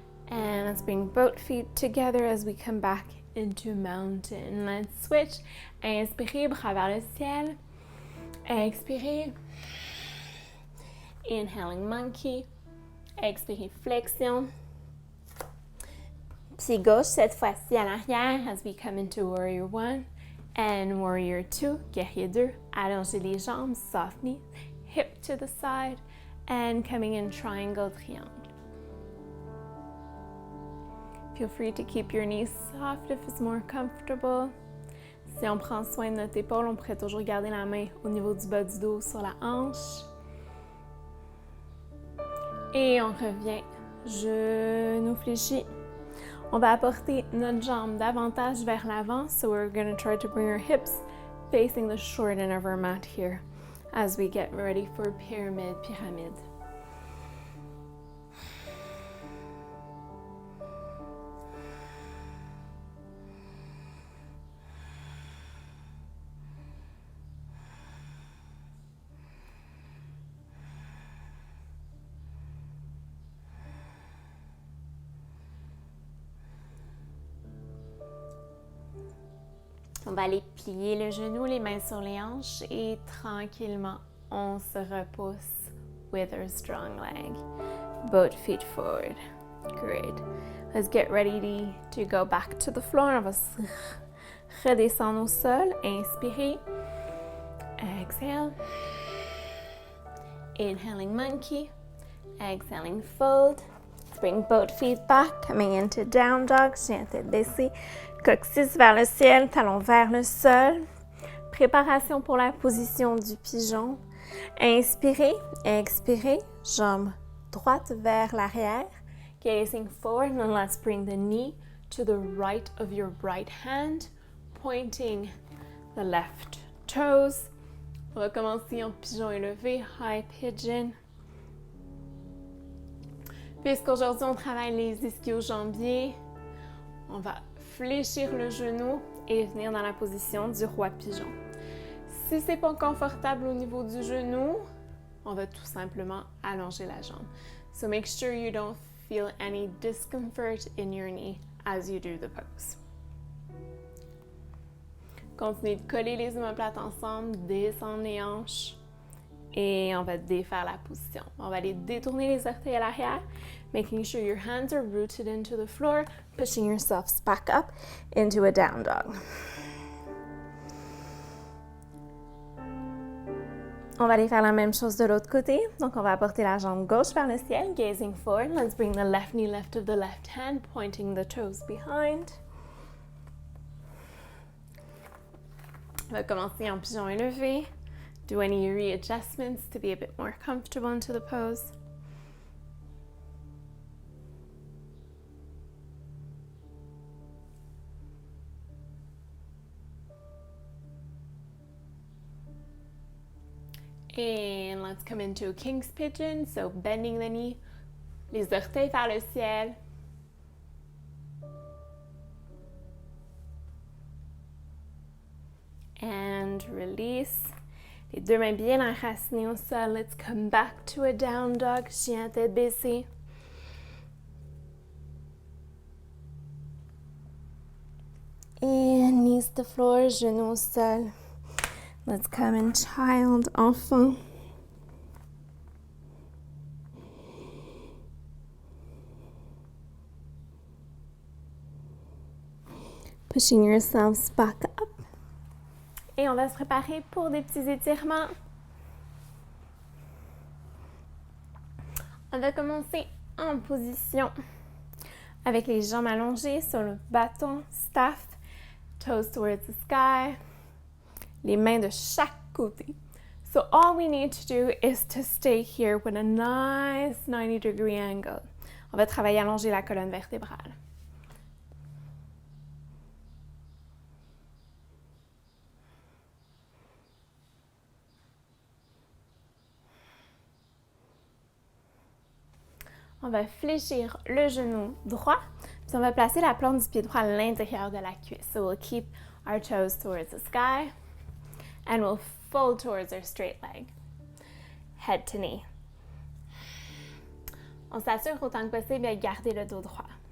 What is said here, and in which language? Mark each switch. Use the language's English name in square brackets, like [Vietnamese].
[English] And let's bring both feet together as we come back into mountain. Let's switch. [French] Inspirez, bras vers le ciel. Expirez. [English] Inhaling monkey. [French] Expirez, flexion. Pied gauche cette fois-ci à l'arrière [English] as we come into warrior 1 and warrior 2, [French] guerrier 2. Allongez les jambes, [English] soft knees, hip to the side and coming in triangle, triangle. Feel free to keep your knees soft if it's more comfortable. [French] Si on prend soin de notre épaule, on pourrait toujours garder la main au niveau du bas du dos sur la hanche. Et on revient, genou fléchi. On va apporter notre jambe davantage vers l'avant. [English] So we're going to try to bring our hips facing the short end of our mat here as we get ready for pyramid. [French] On va aller plier le genou, les mains sur les hanches et tranquillement, on se repousse [English] with our strong leg. Both feet forward. Great. Let's get ready to go back to the floor. [French] On va redescendre au sol. Inspirez. [English] Exhale. Inhaling monkey. Exhaling fold. Let's bring both feet back. Coming into down dog. [French] Chien tête baissée. Coccyx vers le ciel, talon vers le sol. Préparation pour la position du pigeon. Inspirez, expirez, jambe droite vers l'arrière. [English] Gazing forward, and let's bring the knee to the right of your right hand, pointing the left toes. [French] On va commencer en pigeon élevé, [English] high pigeon. [French] Puisqu'aujourd'hui on travaille les ischio-jambiers, on va fléchir le genou et venir dans la position du roi pigeon. Si c'est pas confortable au niveau du genou, on va tout simplement allonger la jambe. [English] So make sure you don't feel any discomfort in your knee as you do the pose. [French] Continuez de coller les omoplates ensemble, descendre les hanches et on va défaire la position. On va aller détourner les orteils à l'arrière, [English] making sure your hands are rooted into the floor, pushing yourselves back up into a down dog. [French] On va aller faire la même chose de l'autre côté. Donc, on va apporter la jambe gauche vers le ciel, [English] gazing forward. Let's bring the left knee left of the left hand, pointing the toes behind. [French] On va commencer en pigeon élevé. [English] Do any readjustments to be a bit more comfortable into the pose. And let's come into a king's pigeon, so bending the knee, [French] les orteils vers le ciel. [English] And release. [French] Les deux mains bien enracinées au sol. [English] Let's come back to a down dog, [French] chien tête baissée. [English] And knees to floor, [French] genoux au sol. [English] Let's come in child, enfant. Pushing yourselves back up. [French] Et on va se préparer pour des petits étirements. On va commencer en position avec les jambes allongées sur le bâton, [English] staff, toes towards the sky, [French] les mains de chaque côté. [English] So all we need to do is to stay here with a nice 90-degree angle. [French] On va travailler à allonger la colonne vertébrale. On va fléchir le genou droit, puis on va placer la plante du pied droit à l'intérieur de la cuisse. [English] So we'll keep our toes towards the sky, and we'll fold towards our straight leg, head to knee. [French] On s'assure autant que possible de garder le dos droit.